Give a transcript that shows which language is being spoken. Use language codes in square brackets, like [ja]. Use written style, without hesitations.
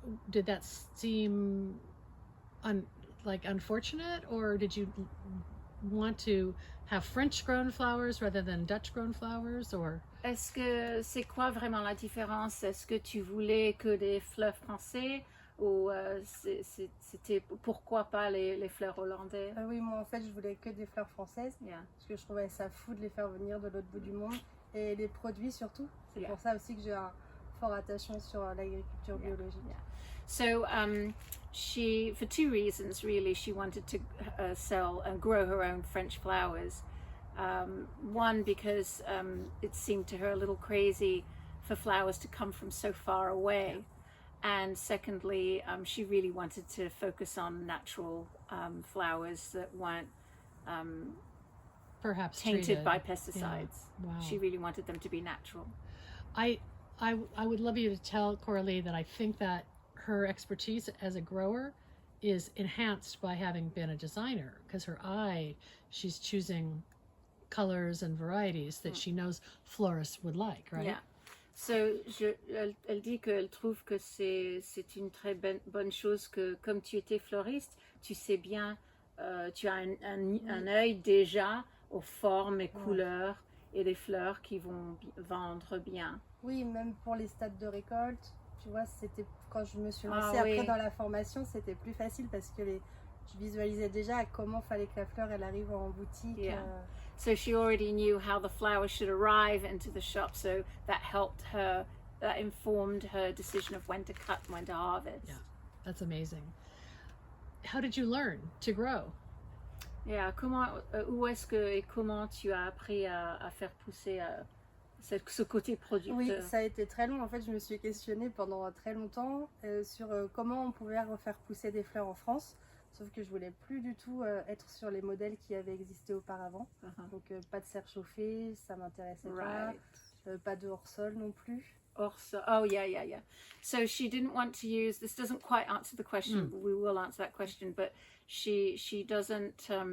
[en] did that seem unfortunate, or did you want to have French grown flowers rather than Dutch grown flowers, or? [fr] Est-ce que c'est quoi vraiment la différence? Est-ce que tu voulais que des fleurs français ou c'était pourquoi pas les fleurs hollandaises? Oui, moi en fait je voulais que des fleurs françaises parce que je trouvais ça fou de les faire venir de l'autre bout du monde et les produits surtout. C'est pour ça aussi que j'ai un fort attachement sur l'agriculture biologique. [en] So she, for 2 reasons really, she wanted to sell and grow her own French flowers. One, because it seemed to her a little crazy for flowers to come from so far away. And secondly, she really wanted to focus on natural flowers that weren't perhaps tainted treated by pesticides. Wow. She really wanted them to be natural. I would love you to tell Coralie that I think that her expertise as a grower is enhanced by having been a designer, because her eye, she's choosing colors and varieties that she knows florists would like, right? Yeah. [fr] So, elle dit qu'elle trouve que c'est une très bonne chose que, comme tu étais floriste, tu sais bien, tu as un œil déjà aux formes et couleurs et les fleurs qui vont vendre bien. Oui, même pour les stades de récolte, tu vois, c'était quand je me suis lancée après dans la formation, c'était plus facile parce que je visualisais déjà comment fallait que la fleur elle arrive en boutique. [en] Yeah. So she already knew how the flowers should arrive into the shop, so that helped her, that informed her decision of when to cut, when to harvest. Yeah, that's amazing. How did you learn to grow? [fr] Yeah, où est-ce que et comment tu as appris à faire pousser ce côté producteur? Oui, ça a été très long. En fait, je me suis questionnée pendant très longtemps sur comment on pouvait refaire pousser des fleurs en France. Sauf que je voulais plus du tout être sur les modèles qui avaient existé auparavant. Donc pas de serre chauffée, ça m'intéressait pas. Pas de hors-sol non plus. [en] Hors-sol. Oh yeah. So she didn't want to use. This doesn't quite answer the question. But we will answer that question. But she doesn't.